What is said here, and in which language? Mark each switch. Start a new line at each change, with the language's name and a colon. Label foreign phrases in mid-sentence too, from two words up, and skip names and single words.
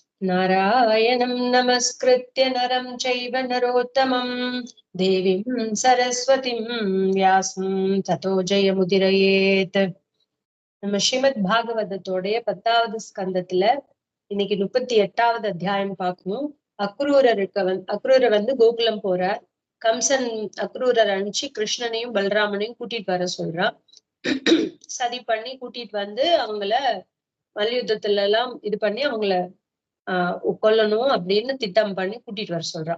Sanskrit: नारायणं नमस्कृत्य नरं चैव नरोत्तमं देवीं सरस्वतीं व्यासं ततो जयमुदीरयेत्.
Tamil: நம்ம ஸ்ரீமத் பாகவதத்தோடைய 10வது ஸ்கந்தத்துல இன்னைக்கு 38வது அத்தியாயம் பார்க்கணும். அக்ரூரர் வந்து கோகுலம் போறார். கம்சன் அக்ரூரர் அனுப்பிச்சு கிருஷ்ணனையும் பலராமனையும் கூட்டிட்டு வர சொல்றான். சதி பண்ணி கூட்டிட்டு வந்து அவங்கள மல்யுத்தத்துல எல்லாம் இது பண்ணி அவங்கள கொல்லணும் அப்படின்னு திட்டம் பண்ணி கூட்டிட்டு வர சொல்றான்.